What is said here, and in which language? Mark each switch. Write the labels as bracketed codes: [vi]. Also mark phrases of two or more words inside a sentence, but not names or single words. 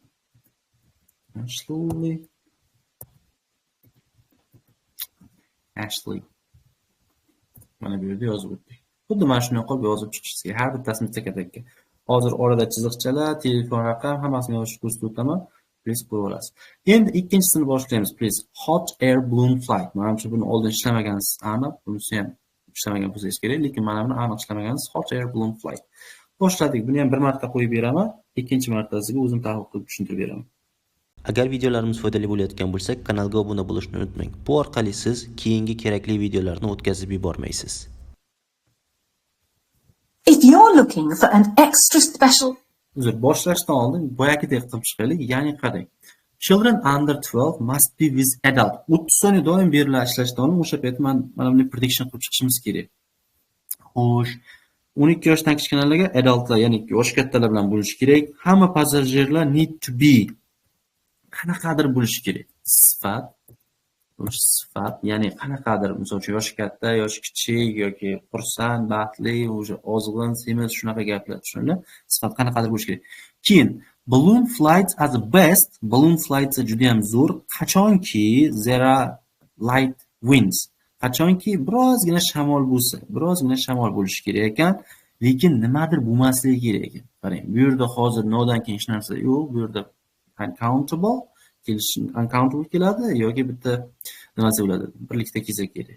[uz] Ashley. Mana bu yerda yozib o'tdik. Xuddi mana shunday qilib yozib chiqish kerak. Har bittasini taka-taka. Hozir orada chiziqchalar, telefon raqam hammasini yozishni ko'rsatib o'taman. Please ko'rib olasiz. Endi ikkinchisini boshlaymiz. [en] Please. Hot air balloon flight. [uz] Menimcha buni oldin ishlamagansiz aniq. Bunisi ham ishlamagan bo'lsangiz kerak, lekin mana buni aniq ishlamagansiz. [en] Hot air balloon flight. [uz] Boshladik. Buni ham bir marta qo'yib beraman. Ikkinchi martasiga o'zim tahlil qilib tushuntirib beraman. Agar videolarimiz foydali bo'layotgan bo'lsa, kanalga obuna bo'lishni unutmang. Bu orqali siz keyingi kerakli videolarni o'tkazib yubormaysiz. [en] If you're looking for an extra special... [uz] Uzr, boshlashdan oldin boyagidek qilib chiqaylik. Ya'ni qarang. [en] Children under 12 must be with adult. [uz] 30 soniya doim beriladi ishlashdan oldin. O'sha payt mana bunday prediction qilib chiqishimiz kerak. Xo'sh, 12 yoshdan kichkinalarga adultlar, ya'ni yosh kattalar bilan bo'lish kerak. Hamma passajirlar [en] need to be [uz] qanaqadir bo'lishi kerak. Sifat, ya'ni qanaqadir, misol uchun yoshi katta, yoshi kichik yoki xursand, baxtli, o'sha ozg'in, semiz shunaqa gaplar tushunarli. Sifat qanaqadir bo'lishi kerak. [en] Keyin balloon flights are the best. Balloon flights [uz] juda ham zo'r. [en] Qachonki there are light winds. [uz] Qachonki birozgina shamol bo'lsa, birozgina shamol bo'lishi kerak ekan, lekin nimadir bo'lmasligi kerak ekan. Qarang, bu yerda hozir nodan keyin hech narsa yo'q. Bu yerda uncountable keladi yoki bitta nimasi bo'ladi, birlikda kelsa kerak.